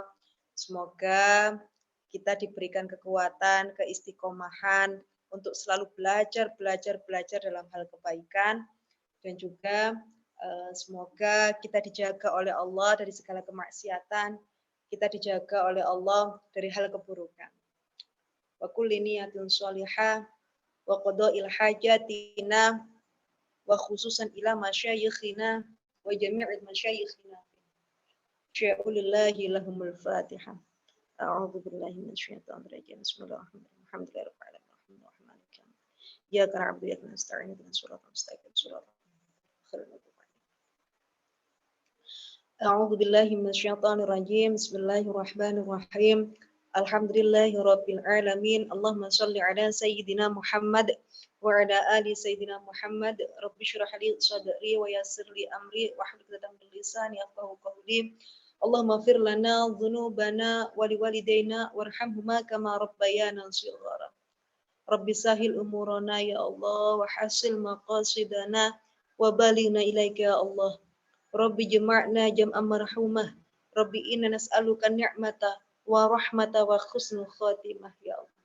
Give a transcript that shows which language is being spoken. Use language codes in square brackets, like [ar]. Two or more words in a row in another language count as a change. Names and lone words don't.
[id] Semoga kita diberikan kekuatan, keistiqomahan untuk selalu belajar dalam hal kebaikan, dan juga semoga kita dijaga oleh Allah dari segala kemaksiatan, kita dijaga oleh Allah dari hal keburukan. [ar] وكل نية صالحة وقضاء حاجاتنا وخصوصا إلى مشايخنا وجميع مشايخنا. شيء لله لهم الفاتحة. أعوذ بالله من الشيطان الرجيم. بسم الله الرحمن الرحيم. الحمد لله رب العالمين. الرحمن الرحيم. إياك نعبد وإياك نستعين. اهدنا الصراط المستقيم. أعوذ بالله من الشيطان الرجيم. بسم الله الرحمن الرحيم. الحمد لله رب العالمين. اللهم صل على سيدنا محمد وعلى آل سيدنا محمد. رب اشرح لي صدري ويسر لي أمري واحلل عقدة من لساني يفقهوا قولي. اللهم اغفر لنا ذنوبنا ولوالدينا وارحمهما كما ربيانا صغيرا. رب سهل أمورنا يا الله وحصل مقاصدنا وبلغنا إليك يا الله. رب اجمعنا جمعا مرحوما. رب إنا نسألك النعمة والرحمة وحسن الخاتمة يا الله.